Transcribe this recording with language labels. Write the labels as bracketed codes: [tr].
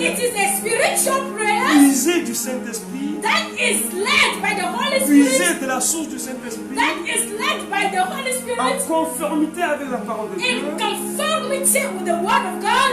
[en] It is a spiritual prayer [fr] puisée du Saint-Esprit, [en] that is led by the Holy Spirit, [fr] puisée de la source du Saint-Esprit, [en] that is led by the Holy [fr] en [en] Spirit [fr] conformité avec la parole de Dieu. [en] in conformity with the Word of God.